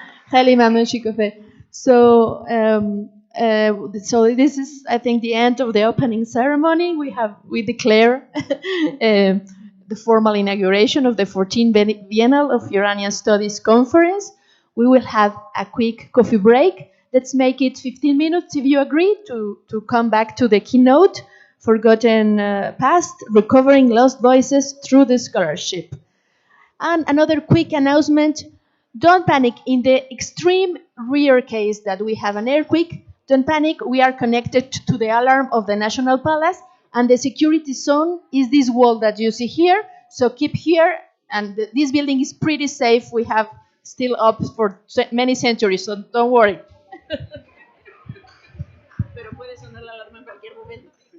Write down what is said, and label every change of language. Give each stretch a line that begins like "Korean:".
Persian: خیلی ممنون شکوفه. So
English: So this is, I think, the end of the opening ceremony. We declare the formal inauguration of the 14th Biennial of Iranian Studies Conference. We will have a quick coffee break. Let's make it 15 minutes, if you agree, to come back to the keynote, Forgotten Past, Recovering Lost Voices Through the Scholarship. And another quick announcement, don't panic. In the extreme rare case that we have an earthquake, don't panic. We are connected to the alarm of the National Palace, and the security zone is this wall that you see here. So keep here, and this building is pretty safe. We have still up for many centuries, so don't worry.
Spanish: Pero puede sonar la alarma en cualquier momento.